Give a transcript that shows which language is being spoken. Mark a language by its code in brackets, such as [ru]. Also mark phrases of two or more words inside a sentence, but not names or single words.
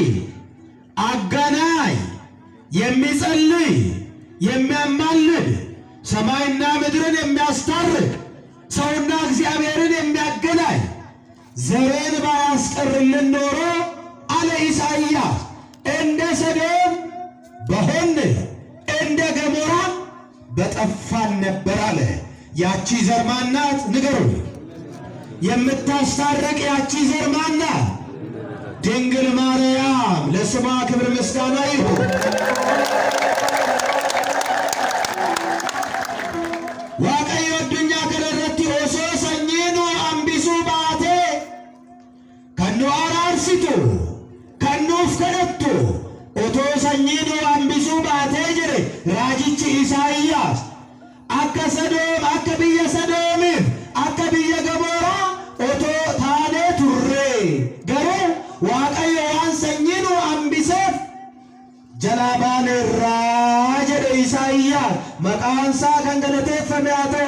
[am] አጋናይ የሚጸልይ የሚያማልድ ሰማይና ምድርን የሚያስታርቅ ሰውና እግዚአብሔርን የሚያገናኝ ዘርን ባያስቀርልን ኖሮ አለ ኢሳይያስ እንደ ሰዶም በሆን እንደ ገሞራ በጠፋን ነበር አለ። ያቺ ዘር ማናት? ንገሩ። የምታስታርቅ ያቺ ዘር ማናት? ድንግል ማርያም። ለስሟ ክብር ምስጋና ይሁን። [om] waaqayyo addunyaa kanarratti osoo sanyiinuu hambisuu baate kan nu araarsitu kan nuuf kadhattu otoo sanyiinuu hambisuu baatee jedhe raajichi Isaayyaas akka Sodoom akka biyya Sodoomiif akka biyya Gamooraa otoo taanee turre garuu waaqayyo waan sanyiinuu hambiseef jalaa baaneerraa jedhe Isaayyaas maqaan isaa kan galateeffame haa ta'u.